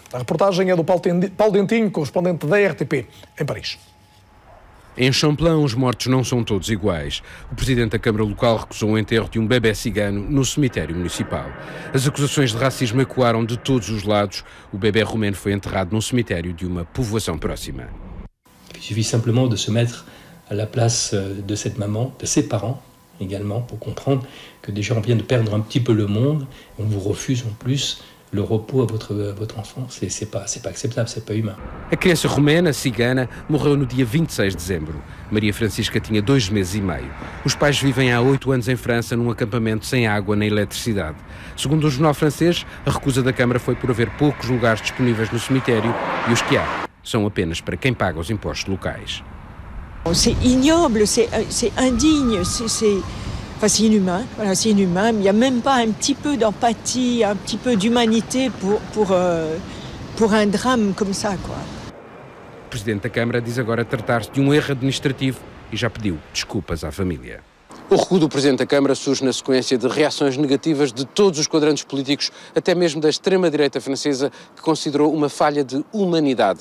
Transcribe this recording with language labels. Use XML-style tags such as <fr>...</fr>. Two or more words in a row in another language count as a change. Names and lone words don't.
<pt>A reportagem é do Paulo Dentinho, correspondente da RTP, em Paris. Em Champlain, os mortos não são todos iguais. O presidente da Câmara local recusou o enterro de um bebé cigano no cemitério municipal. As acusações de racismo ecoaram de todos os lados. O bebé romeno foi enterrado num cemitério de uma povoação próxima.</pt> <fr>Il suffit simplement de se mettre à la place de cette maman, de ses parents également, pour comprendre que des gens viennent de perdre un petit peu le monde. On vous refuse en plus le repos à votre enfant. C'est pas acceptable, c'est pas humain.</fr> <pt>A criança romena, cigana, morreu no dia 26 de dezembro. Maria Francisca tinha 2 meses e meio. Os pais vivem há 8 anos em França num acampamento sem água nem eletricidade. Segundo o jornal francês, a recusa da Câmara foi por haver poucos lugares disponíveis no cemitério e os que há são apenas para quem paga os impostos locais.</pt> <fr>C'est ignoble, c'est indigne, c'est inhumain. Voilà, c'est inhumain. Il n'y a même pas un petit peu d'empathie, un petit peu d'humanité pour un drame comme ça, quoi.</fr> <pt>O presidente da Câmara diz agora tratar-se de um erro administrativo e já pediu desculpas à família. O recuo do presidente da Câmara surge na sequência de reações negativas de todos os quadrantes políticos, até mesmo da extrema-direita francesa, que considerou uma falha de humanidade.</pt>